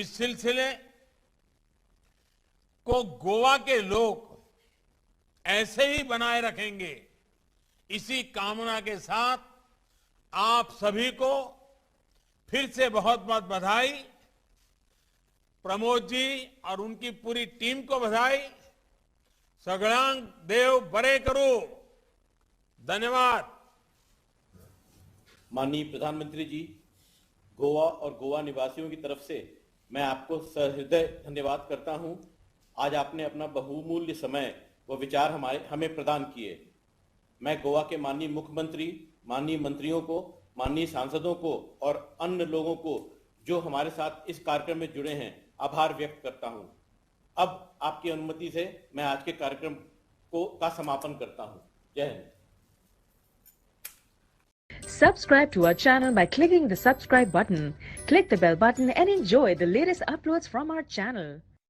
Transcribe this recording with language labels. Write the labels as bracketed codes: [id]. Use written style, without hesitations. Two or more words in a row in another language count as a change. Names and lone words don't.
[hi] इस सिलसिले को गोवा के लोग ऐसे ही बनाए रखेंगे, इसी कामना के साथ आप सभी को फिर से बहुत बहुत बधाई। प्रमोद जी और उनकी पूरी टीम को बधाई। [kok] सगळ्यांक देव बरे करो। [hi] धन्यवाद। माननीय प्रधानमंत्री जी, गोवा और गोवा निवासियों की तरफ से मैं आपको सहृदय धन्यवाद करता हूं। आज आपने अपना बहुमूल्य समय व विचार हमें प्रदान किए। मैं गोवा के माननीय मुख्यमंत्री, माननीय मंत्रियों को, माननीय सांसदों को और अन्य लोगों को जो हमारे साथ इस कार्यक्रम में जुड़े हैं, आभार व्यक्त करता हूं। अब आपकी अनुमति से मैं आज के कार्यक्रम का समापन करता हूं। जय हिंद। [en] Subscribe to our channel by clicking the subscribe button. Click the bell button and enjoy the latest uploads from our channel.